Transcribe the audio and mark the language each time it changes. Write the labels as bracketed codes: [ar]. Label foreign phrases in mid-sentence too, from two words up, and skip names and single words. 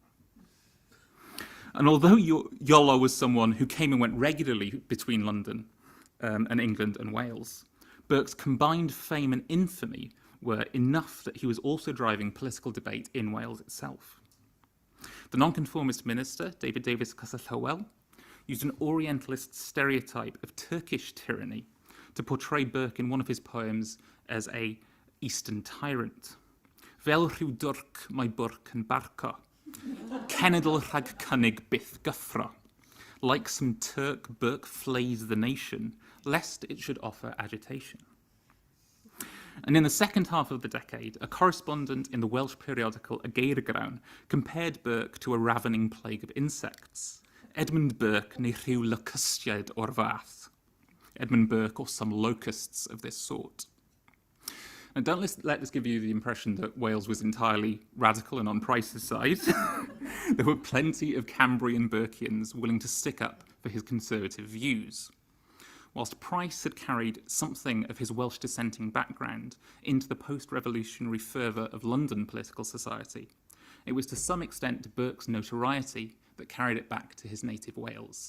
[en] And although Iolo was someone who came and went regularly between London and England and Wales, Burke's combined fame and infamy were enough that he was also driving political debate in Wales itself. The nonconformist minister, David Davies Castell-Hywel, used an Orientalist stereotype of Turkish tyranny to portray Burke in one of his poems as a Eastern tyrant. [cy] Fel rhyw dwrc mae Burke yn barco, cenedl rhag cynnig byth gyffro. [en] Like some Turk, Burke flays the nation, lest it should offer agitation. And in the second half of the decade, a correspondent in the Welsh periodical Y Geirgrawn compared Burke to a ravening plague of insects. [cy] Edmund Burke neu rhyw locustiaid o'r fath. [en] Edmund Burke or some locusts of this sort. Now, don't let this give you the impression that Wales was entirely radical and on Price's side. There were plenty of Cambrian Burkeans willing to stick up for his conservative views. Whilst Price had carried something of his Welsh dissenting background into the post-revolutionary fervour of London political society, it was to some extent Burke's notoriety that carried it back to his native Wales.